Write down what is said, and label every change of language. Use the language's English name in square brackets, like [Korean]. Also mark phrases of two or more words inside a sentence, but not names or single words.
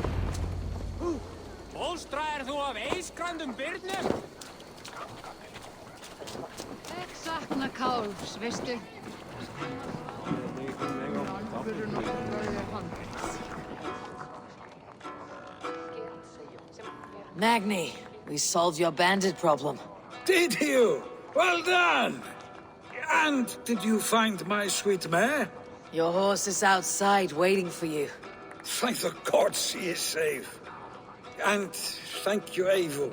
[Icelandic] Bólstraðir þú af eiskrandum byrnum? sakna kálfs, veistu? [English] Magni, we solved your bandit problem. Did you? Well done! And did you find my sweet mare? Your horse is outside waiting for you. Thank the gods she is safe. And thank you, Eivor.